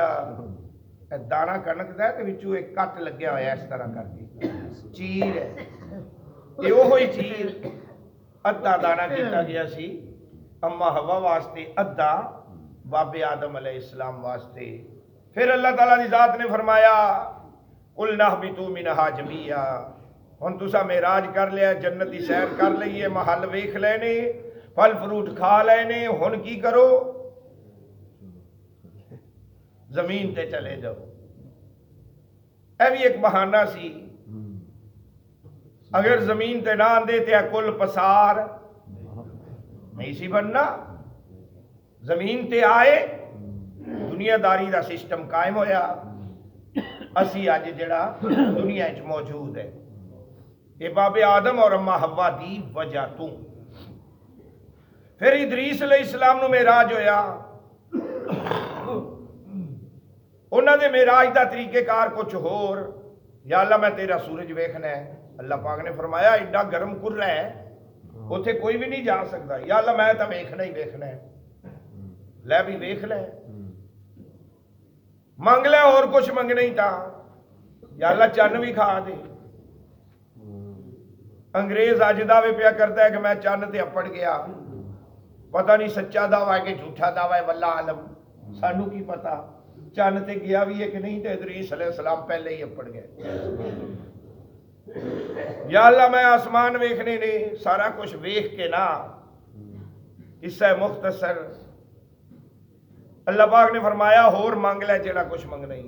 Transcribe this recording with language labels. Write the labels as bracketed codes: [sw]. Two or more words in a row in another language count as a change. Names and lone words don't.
[pa] دانا کنک دا ہے تو وچوں ایک کٹ لگیا ہوا اس طرح کر کے چیر ہے. یہ وہی چیر ادھا دانا کیتا گیا سی اما ہوا واسطے، ادھا بابے آدم علیہ السلام واسطے. پھر اللہ تعالیٰ دی ذات نے فرمایا [ar] قُلْنَا اهْبِطُوا مِنْهَا جَمِيعًا. [pa] ہن تسا معراج کر لیا، جنت دی سیر کر لئیے، محل ویکھ لینے، پھل فروٹ کھا لینے. ہن کی کرو؟ زمین تے چلے جاؤ. اے بھی ایک بہانہ سی. اگر زمین تے نہ آندے تے کل پسار نہیں سی بننا. زمین تے آئے، دنیا داری دا سسٹم قائم ہویا. اسی آج جڑا دنیا وچ موجود ہے یہ باب آدم اور اما حوا دی وجہ تو. پھر ادریس علیہ السلام نو معراج ہویا. انہاں دے معراج دا طریقہ کار کچھ ہور. یا اللہ میں تیرا سورج ویکھنا ہے. اللہ پاک نے فرمایا ایڈا گرم کرلا ہے اتھے کوئی بھی نہیں جا سکتا. یا اللہ میں تو ویکھنا ہی ویکھنا ہے. لے بھی ویکھ لے، منگ لے، اور کچھ منگنا ہی تھا. یا اللہ چن بھی کھا دے. انگریز اج دعوے پیا کرتا ہے کہ میں چن تے اپڑ گیا. پتہ نہیں سچا دعویٰ ہے کہ جھوٹا دعویٰ ہے، [ar] واللہ عالم. [pa] سانو کی پتا چن تے گیا بھی ہے کہ نہیں. تے ادریس علیہ السلام پہلے ہی اپڑ گئے. یا اللہ میں آسمان ویکھنے نے، سارا کچھ ویکھ کے نا. قصہ مختصر اللہ پاک نے فرمایا ہور مانگ لے جڑا کچھ منگنا ہی.